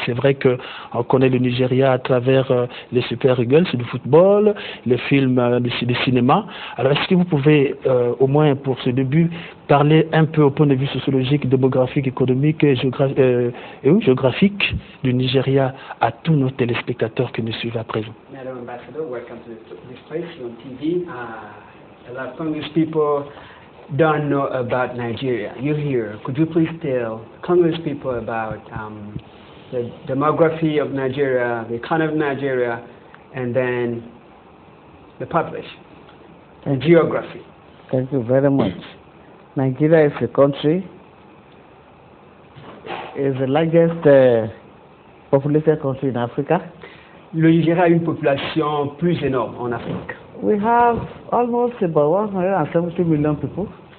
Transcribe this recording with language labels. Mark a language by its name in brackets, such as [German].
[French] C'est vrai qu'on connaît le Nigeria à travers les Super Eagles du football, les films du cinéma. Alors, est-ce que vous pouvez, au moins pour ce début, parler un peu au point de vue sociologique, démographique, économique et géographique du Nigeria à tous nos téléspectateurs qui nous suivent à présent? [English] Madam Ambassador, welcome to this place on TV. A lot of Congolese people don't know about Nigeria. You're here. Could you please tell Congolese people about the demography of Nigeria, the economy of Nigeria, and then the population and geography? Thank you very much. Nigeria is a country, is the largest populated country in Africa. [French] Le Nigeria a une population plus énorme en Afrique. [English] We have almost about 170 million people.